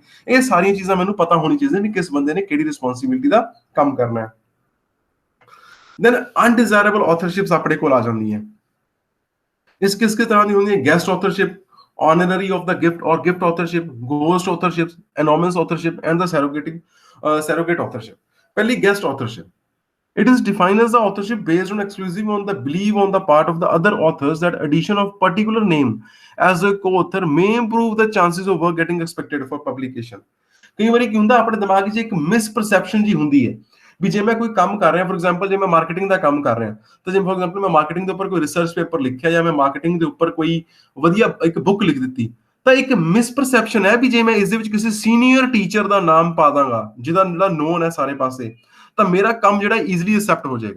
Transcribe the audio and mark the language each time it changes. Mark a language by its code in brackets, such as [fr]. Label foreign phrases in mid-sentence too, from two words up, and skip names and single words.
[pa] ਇਹ ਸਾਰੀਆਂ ਚੀਜ਼ਾਂ ਮੈਨੂੰ ਪਤਾ ਹੋਣੀ ਚਾਹੀਦੀਆਂ ਵੀ ਕਿਸ ਬੰਦੇ ਨੇ ਕਿਹੜੀ ਰਿਸਪੌਂਸਿਬਿਲਿਟੀ ਦਾ ਕੰਮ ਕਰਨਾ ਹੈ। [en] then undesirable authorships [pa] ਆਪਣੇ ਕੋਲ ਆ ਜਾਂਦੀਆਂ। [hi] इस किस तरह की होंगी? [en] guest authorship, honorary of the gift and gift authorship, ghost authorship, anonymous authorship and the surrogate authorship. पहली guest authorship, it is defined as the authorship based on exclusive on the belief on the part of the other authors that addition of particular name as a co-author may improve the chances of work getting expected for publication। [pa] ਕਈ ਵਾਰੀ ਕੀ ਹੁੰਦਾ, ਆਪਣੇ ਦਿਮਾਗ 'ਚ ਇੱਕ ਮਿਸਪਰਸੈਪਸ਼ਨ ਜੀ ਹੁੰਦੀ ਹੈ ਵੀ ਜੇ ਮੈਂ ਕੋਈ ਕੰਮ ਕਰ ਰਿਹਾ, [en] for example [pa] ਜੇ ਮੈਂ ਮਾਰਕੀਟਿੰਗ ਦਾ ਕੰਮ ਕਰ ਰਿਹਾ, ਤਾਂ ਜੇ [en] for example [pa] ਮੈਂ ਮਾਰਕੀਟਿੰਗ ਦੇ ਉੱਪਰ ਕੋਈ [en] research paper [pa] ਲਿਖਿਆ ਜਾਂ ਮੈਂ ਮਾਰਕੀਟਿੰਗ ਦੇ ਉੱਪਰ ਕੋਈ ਵਧੀਆ ਇੱਕ ਬੁੱਕ ਲਿਖ ਦਿੱਤੀ, ਤਾਂ ਇੱਕ ਮਿਸਪਰਸੈਪਸ਼ਨ ਹੈ ਵੀ ਜੇ ਮੈਂ ਇਸ ਦੇ ਵਿੱਚ ਕਿਸੇ [en] senior teacher [pa] ਦਾ ਨਾਮ ਪਾ ਦਾਂਗਾ ਜਿਹਦਾ ਜਿਹੜਾ ਨੋਨ ਹੈ ਸਾਰੇ ਪਾਸੇ, ਤਾਂ ਮੇਰਾ ਕੰਮ ਜਿਹੜਾ [en] easily accept [pa] ਹੋ ਜਾਏਗਾ।